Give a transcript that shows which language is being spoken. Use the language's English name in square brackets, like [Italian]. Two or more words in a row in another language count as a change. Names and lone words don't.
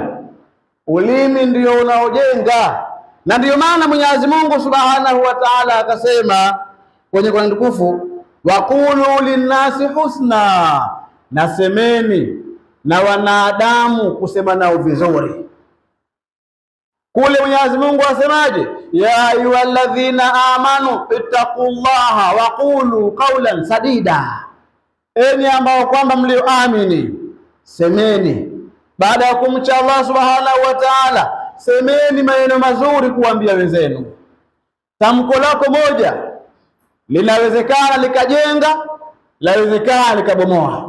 [Swahili] Ulimi ndio unaojenga, na ndio maana Mwenyezi Mungu [Arabic] سبحانه وتعالى [Swahili] akasema kwenye Qur'an tukufu, [Arabic] وقولوا للناس حسنا, [Swahili] nasemeni na wanadamu kusema nao vizuri. Kule Mwenyezi Mungu asemaje? [Arabic] يا أيها الذين آمنوا اتقوا الله وقولوا قولا سديدا, [Swahili] enyi ambao kwamba mlioamini, semeni baada ya kumcha Allah [Arabic] سبحانه وتعالى, [Swahili] semeni maneno mazuri kuambia wenzenu. Tamko lako moja linawezekana likajenga, lawezekana likabomoa.